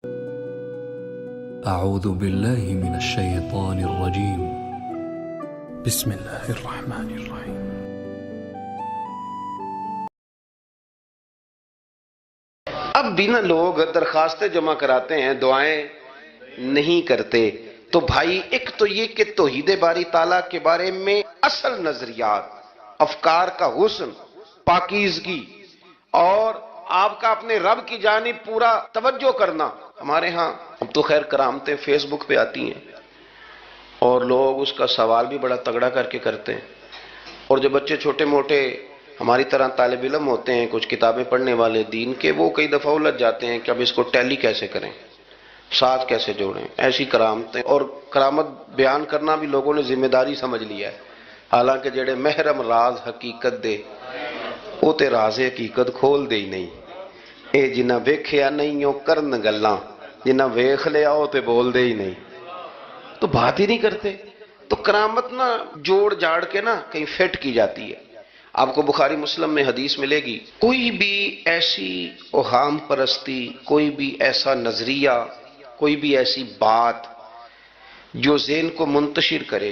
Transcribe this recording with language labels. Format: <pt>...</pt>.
<ar>أعوذ بالله من الشيطان الرجيم بسم الله الرحمن الرحيم</ar> <ur>اب بھی نا لوگ درخواستیں جمع کراتے ہیں، دعائیں نہیں کرتے. تو بھائی ایک تو یہ کہ توحید باری تعالیٰ کے بارے میں اصل نظریات، افکار کا حسن، پاکیزگی اور آپ کا اپنے رب کی جانب پورا توجہ کرنا. ہمارے ہاں اب تو خیر کرامتیں فیس بک پہ آتی ہیں اور لوگ اس کا سوال بھی بڑا تگڑا کر کے کرتے ہیں. اور جو بچے چھوٹے موٹے ہماری طرح طالب علم ہوتے ہیں، کچھ کتابیں پڑھنے والے دین کے، وہ کئی دفعہ الجھ جاتے ہیں کہ اب اس کو ٹیلی کیسے کریں، ساتھ کیسے جوڑیں. ایسی کرامتیں اور کرامت بیان کرنا بھی لوگوں نے ذمہ داری سمجھ لیا ہے.</ur> <pa>حالانکہ جڑے محرم راز حقیقت دے وہ تے راز حقیقت کھول دے ہی نہیں. اے جنہ ویکھیا نہیں او کرن گلاں، جنہ ویکھ لیا او تے بول دے ہی نہیں،</pa> <ur>تو بات ہی نہیں کرتے. تو کرامت نا جوڑ جاڑ کے نا کہیں فٹ کی جاتی ہے. آپ کو بخاری مسلم میں حدیث ملے گی، کوئی بھی ایسی اوہام پرستی، کوئی بھی ایسا نظریہ، کوئی بھی ایسی بات جو ذہن کو منتشر کرے.</ur>